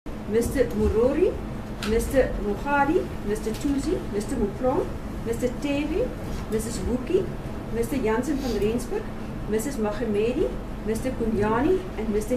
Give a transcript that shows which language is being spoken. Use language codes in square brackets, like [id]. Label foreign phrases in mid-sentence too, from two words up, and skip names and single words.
[en] Mr. Murori, Mr. Mukhari, Mr. Tuzi, Mr. Muplong, Mr. Tevi, Mrs. Wuki, Mr. Jansen van Rensburg, Mrs. Mahemedi, Mr. Kunyani, and Mr.